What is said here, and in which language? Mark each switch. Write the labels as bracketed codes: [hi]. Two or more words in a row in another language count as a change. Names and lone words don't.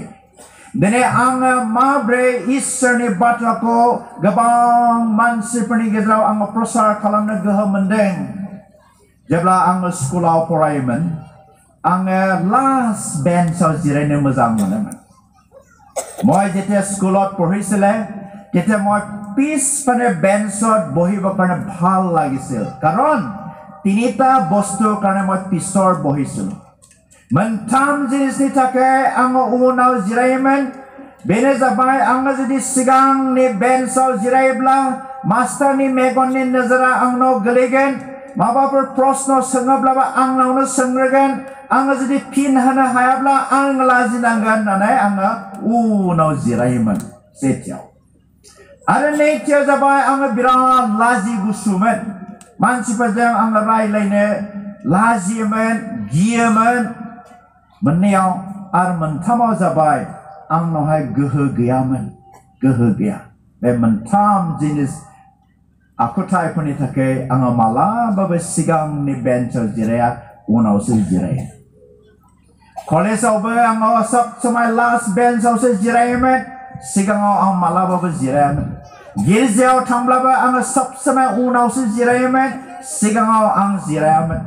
[brx] दिनै आङो माब्रै इसोरनि बाथ्राखौ गोबां मानसिफोरनि गेजेराव आङो प्रसार खालामनो गोहो मोनदों। जेब्ला आङो स्कुलाव फरायोमोन आङो लास्ट बेन्चआव जिरायनो मोजां मोनोमोन। [as] মই যেতিয়া স্কুলত পঢ়িছিলে তেতিয়া মই পিছফালে বেঞ্চত বহিব কাৰণে ভাল লাগিছিল, কাৰণ তিনিটা বস্তুৰ কাৰণে মই পিছৰ বহিছিলোঁ। [brx] मोनथाम जिनिसनि थाखाय आङो उनाव जिरायोमोन। बेनो जाबाय आङो जुदि सिगांनि बेन्चआव जिरायोब्ला मास्टारनि मेगननि नोजोरा आंनाव गोलैगोन, माबाफोर प्रश्न सोङोब्लाबो आंनावनो सोंग्रोगोन, आङो जुदि फिन होनो हायाब्ला आं लाजिनांगोन होननानै आङो उनाव जिरायोमोन सेथियाव। आरो नैथियाव जाबाय आङो बिराद लाजि गुसुमोन। मानसिफोरजों आङो रायलायनो लाजियोमोन, गियोमोन मोननैयाव। आरो मोनथामाव जाबाय आंनावहाय गोहो गैयामोन, गोहो गैया। बे मोनथाम जिनिस akutai puni take angw malababe sigang ni bench jiraya unawse jiraya. College awbe angw [hi] सब समय [en] last bench [brx] awse jiraya sigang ang malababe jiraya. Girjao thangblabe angw [hi] सब समय [brx] unawse jiraya sigang ang jiraya.